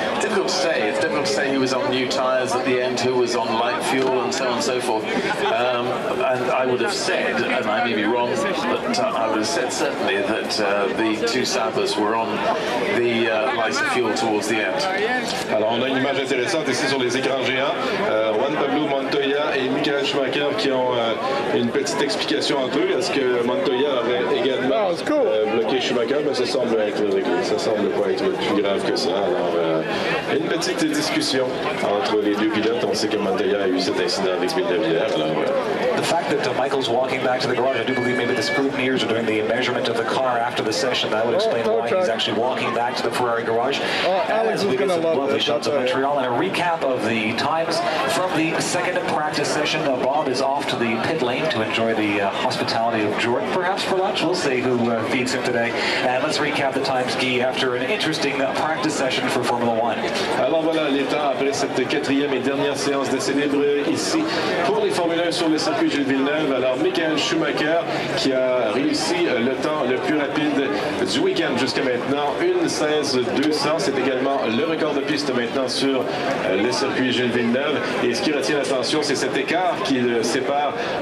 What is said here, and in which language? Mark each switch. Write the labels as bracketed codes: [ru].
[en] Difficult to say. It's difficult to say who was on new tyres at the end, who was on light fuel, and so on and so forth. And I would have said, and I may be wrong, but I would have said certainly that the two Saubers were on the lighter fuel towards the end. [fr] Alors on a une image intéressante ici sur les écrans géants. Juan Pablo Montoya et Mika Schumacher qui ont une petite explication entre eux. Est-ce que Montoya aurait également bloqué Schumacher? Mais ça semble être réglé. Ça semble pas être plus grave que ça. Alors une petite discussion entre les deux pilotes. On sait que Montoya a eu cet incident avec Villeneuve hier. [en] The fact that Michael's walking back to the garage, I do believe maybe the scrutineers are doing the measurement of the car after the session. That would explain why he's actually walking back to the Ferrari garage. Alex is going to love lovely this. shots of Montreal and a recap of the times from the second practice session. Bob is off to the pit lane to enjoy the hospitality of Jordan, perhaps for lunch. We'll see who feeds him today. And let's recap the times, Guy, after an interesting practice session for Formula One. [fr] Alors voilà les temps après cette 4e et dernière séance d'essai libre ici pour les Formule 1 sur le circuit Gilles Villeneuve. Alors Mika Schumacher qui a réussi le temps le plus rapide du week-end jusqu'à maintenant, 1:16.200. C'est également le record de piste maintenant sur le circuit Gilles Villeneuve. Et ce qui retient l'attention, c'est cet écart qui le sépare